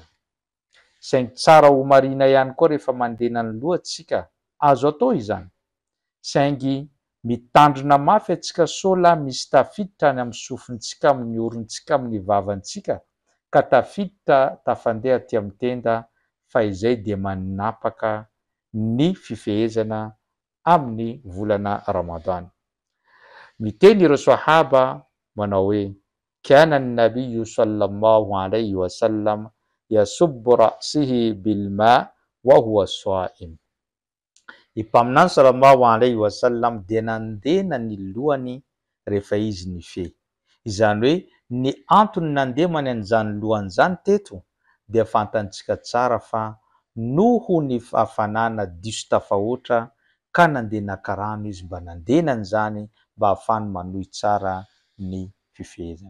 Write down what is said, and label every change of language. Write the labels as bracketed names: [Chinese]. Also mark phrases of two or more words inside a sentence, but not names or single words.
[Malagasy] Saingy tsara ho marina ihany koa rehefa mandena ny lohantsika, azo atao izany, saingy mitandrina mafy antsika sao la misy tafiditra any amin'ny sofintsika, amin'ny orontsika, amin'ny vavantsika, ka tafiditra tafandeha aty amin'ny tenda, fa izay dia manapaka ny fifehezana amin'ny volana Ramadan. Miteny ireo sahaba manao hoe [Arabic] كان النبي صلى الله عليه وسلم يصب رأسه بالماء وهو صائم. [Malagasy] I mpaminany [Arabic] صلى الله عليه وسلم [Malagasy] dia nandena ny lohany rehefa izy nifehy. Izany hoe ny antony nandemany an'izany lohany zany teto dia fantantsika tsara fa noho ny hafanana diso tafahoatra ka nandeha naka rano izy mba nandena an'izany mba ahafahany manohy tsara ny fifehezana.